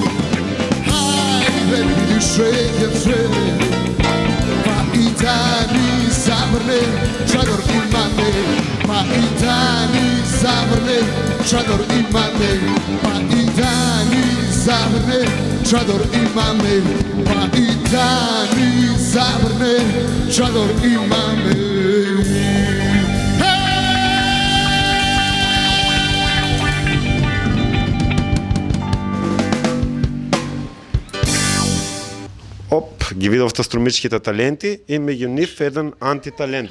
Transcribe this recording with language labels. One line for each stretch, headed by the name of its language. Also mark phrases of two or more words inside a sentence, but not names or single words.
Macedonian: Хайде, видиш шекерче, па и да ни завърне, шадор имаме, па и да ни завърне, шадор имаме, па и да ни завърне, шадор имаме, па и да ни завърне, шадор имаме. Оп, ги видов струмичките таленти и меѓу нив еден антиталент.